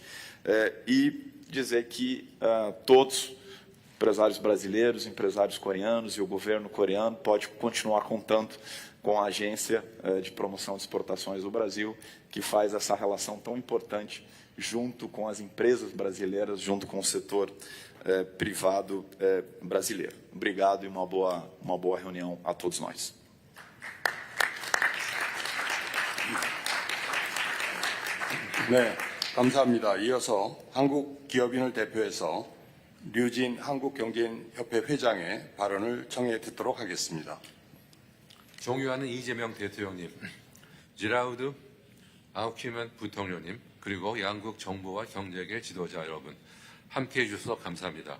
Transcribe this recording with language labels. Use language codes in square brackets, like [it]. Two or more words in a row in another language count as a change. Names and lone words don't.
[pt] E dizer que todos, empresários brasileiros, empresários coreanos e o governo coreano pode continuar contando com a Agência de Promoção de Exportações do Brasil, que faz essa relação tão importante junto com as empresas brasileiras, junto com o setor privado brasileiro. Obrigado e uma boa reunião a todos nós. [ko] 네, 감사합니다. 이어서 한국기업인을 대표해서 류진 한국경제인협회 회장의 발언을 청해 듣도록 하겠습니다. 존경하는 이재명 대통령님, 지라우드 아우키멘 부통령님, 그리고 양국 정부와 경제계 지도자 여러분, 함께해 주셔서 감사합니다.